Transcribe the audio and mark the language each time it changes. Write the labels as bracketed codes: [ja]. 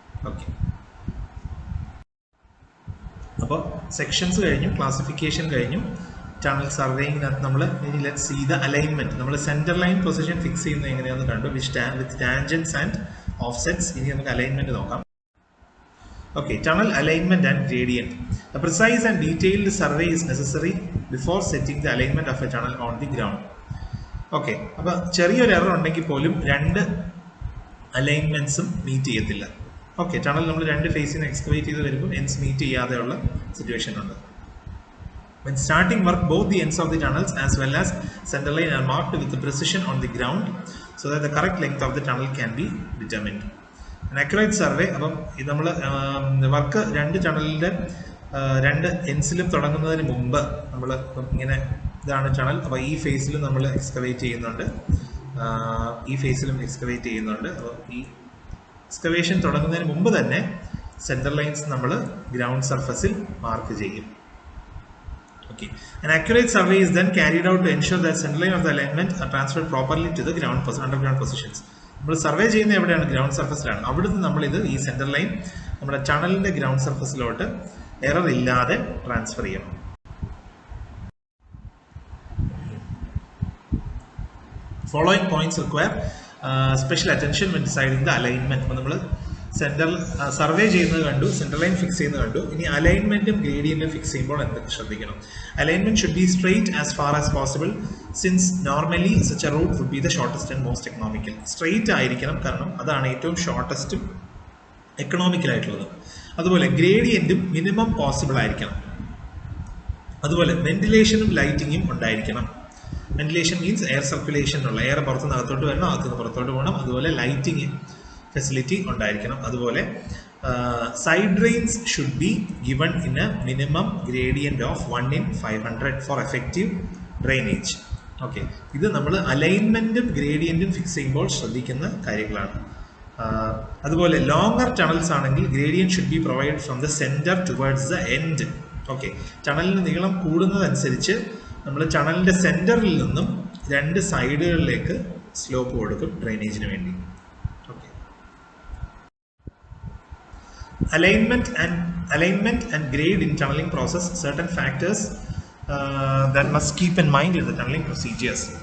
[ml] Okay, അപ്പോൾ sections കഴിഞ്ഞു, classification കഴിഞ്ഞു, ടണൽ സർവേയിങ്ങിനകത്ത് നമ്മൾ ഇനി [en] Let's see the alignment. [ml] നമ്മൾ സെന്റർ ലൈൻ പൊസിഷൻ ഫിക്സ് ചെയ്യുന്നത് എങ്ങനെയാണെന്ന് കണ്ടു, [en] With tangents and offsets. [ml] ഇനി നമുക്ക് അലൈൻമെന്റ് നോക്കാം. Okay, [en] Tunnel alignment and gradient. A precise and detailed survey is necessary before setting the alignment of a tunnel on the ground. [ml] Okay, അപ്പോൾ ചെറിയൊരു error ഉണ്ടെങ്കിൽ പോലും രണ്ട് അലൈൻമെന്റ്സും മീറ്റ് ചെയ്യത്തില്ല. ഓക്കെ, ടണൽ നമ്മൾ രണ്ട് ഫേസിന് എക്സ്കവേറ്റ് ചെയ്ത് വരുമ്പോൾ എൻഡ്സ് മീറ്റ് ചെയ്യാതെയുള്ള സിറ്റുവേഷൻ ഉണ്ട്. [en] When starting work, both the ends of the tunnels as well as center line are marked with precision on the ground so that the correct length of the tunnel can be determined. An accurate survey, [ml] അപ്പം ഇത് നമ്മൾ work രണ്ട് ടണലിൻ്റെ രണ്ട് എൻസിലും തുടങ്ങുന്നതിന് മുമ്പ് നമ്മൾ ഇങ്ങനെ ഇതാണ് ടണൽ, അപ്പോൾ ഈ ഫേസിലും നമ്മൾ എക്സ്കവേറ്റ് ചെയ്യുന്നുണ്ട്, ഈ ഫേസിലും എക്സ്കവേറ്റ് ചെയ്യുന്നുണ്ട്. അപ്പോൾ ഈ എക്സ്കവേഷൻ തുടങ്ങുന്നതിന് മുമ്പ് തന്നെ സെൻറ്റർ ലൈൻസ് നമ്മൾ ഗ്രൗണ്ട് സർഫസിൽ മാർക്ക് ചെയ്യും. [en] Okay. An accurate survey is then carried out to ensure that center line of the alignment are transferred properly to the underground positions. [ml] നമ്മൾ സർവേ ചെയ്യുന്ന എവിടെയാണ്? ഗ്രൗണ്ട് സർഫസിലാണ്. അവിടുന്ന് നമ്മളിത് ഈ സെൻറ്റർ ലൈൻ നമ്മുടെ ടണലിൻ്റെ ഗ്രൗണ്ട് സർഫസിലോട്ട് എറർ ഇല്ലാതെ ട്രാൻസ്ഫർ ചെയ്യണം. [en] Following points require special attention when deciding the alignment. [ml] അപ്പോൾ നമ്മൾ സെൻട്രൽ സർവേ ചെയ്യുന്നത് കണ്ടു, സെൻട്രൽ ലൈൻ ഫിക്സ് ചെയ്യുന്നത് കണ്ടു. ഇനി അലൈൻമെന്റും ഗ്രേഡിയന്റും ഫിക്സ് ചെയ്യുമ്പോൾ എന്തൊക്കെ ശ്രദ്ധിക്കണം? [en] Alignment should be straight as far as possible since normally such a route would be the shortest and most economical. [ml] Straight ആയിരിക്കണം, കാരണം അതാണ് ഏറ്റവും ഷോർട്ടസ്റ്റും എക്കണോമിക്കൽ ആയിട്ടുള്ളത്. അതുപോലെ ഗ്രേഡിയന്റും മിനിമം പോസിബിൾ ആയിരിക്കണം. അതുപോലെ വെന്റിലേഷനും ലൈറ്റിങ്ങും ഉണ്ടായിരിക്കണം. വെന്റിലേഷൻ മീൻസ് എയർ സർക്കുലേഷനുള്ള എയർ പുറത്തുനിന്ന് അകത്തോട്ട് വരണം, അകത്തുനിന്ന് പുറത്തോട്ട് പോകണം. അതുപോലെ ലൈറ്റിങ് ഫെസിലിറ്റി ഉണ്ടായിരിക്കണം. അതുപോലെ [en] Side drains should be given in a minimum gradient of 1/500 for effective drainage. [ml] Okay, ഇത് നമ്മൾ അലൈൻമെന്റും ഗ്രേഡിയന്റും ഫിക്സ് ചെയ്യുമ്പോൾ ശ്രദ്ധിക്കുന്ന കാര്യങ്ങളാണ്. അതുപോലെ ലോങ്ങർ ടണൽസ് ആണെങ്കിൽ [en] Gradient should be provide from the centre towards the end. [ml] Okay, ടണലിന് നീളം കൂടുന്നതനുസരിച്ച് നമ്മൾ ടണലിന്റെ സെന്ററിൽ നിന്നും 2 സൈഡുകളിലേക്ക് സ്ലോപ്പ് കൊടുക്കും ഡ്രെയിനേജിന് വേണ്ടി. [en] Okay, alignment and grade in tunneling process, certain factors that must keep in mind in the tunneling procedures.